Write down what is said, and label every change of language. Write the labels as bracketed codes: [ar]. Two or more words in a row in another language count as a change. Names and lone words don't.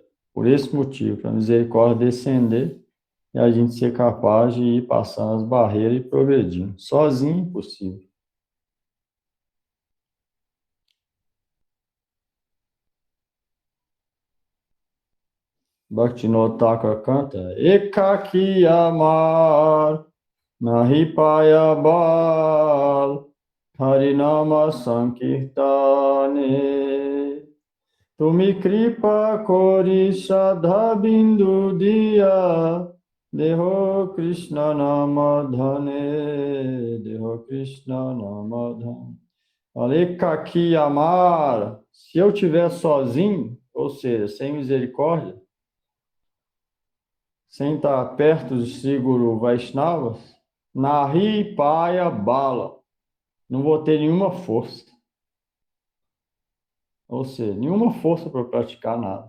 [pt] Por esse motivo, para a misericórdia descender e a gente ser capaz de ir passando as barreiras e progredindo. Sozinho, impossível. Bhaktivinoda Thakur canta [bn] একাকী আমার নাহি পায় বল হরিনাম সংকীর্তনে তুমি কৃপা করি শ্রদ্ধা বিন্দু দিয়া দেহ কৃষ্ণ নামধনে দেহ কৃষ্ণ নামধনে একাকী আমার, [pt] se eu estiver sozinho, ou seja, sem misericórdia, sem estar perto de Sri Guru Vaishnavas, [bn] নাহি পায় বল, [pt] não vou ter nenhuma força. Ou seja, nenhuma força para praticar nada.